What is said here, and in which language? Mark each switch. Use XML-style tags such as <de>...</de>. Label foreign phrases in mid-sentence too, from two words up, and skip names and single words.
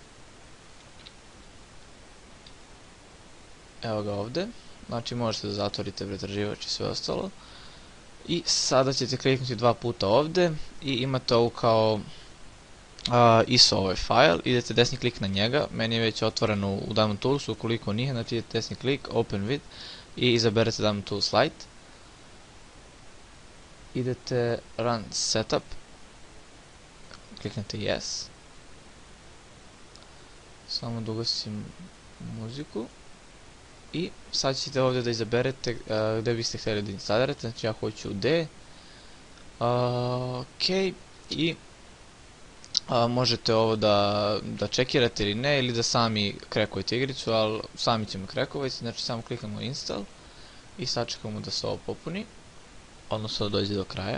<bs>Evo ga ovde. Znači možete da zatvorite pretraživač i sve ostalo. I sada ćete kliknuti dva puta ovde i imate ovu kao ISO ovaj file, idete desni klik na njega, meni je već otvoreno u Diamond Toolsu, ukoliko nije, znači idete desni klik,</bs> <en>Open With</en> <bs>i izaberete Diamond Tools Lite. Idete</bs> <en>Run Setup,</en> <bs>kliknete Yes. Samo da ugasim muziku. I sad ćete ovdje da izaberete gdje biste htjeli da instalirate, znači ja hoću u D. Ok, i možete ovo da čekirate ili ne, ili da sami krekujete igricu, ali sami ćemo krekovati, znači samo klikamo install i sačekamo da se ovo popuni, odnosno da dođe do kraja.</bs>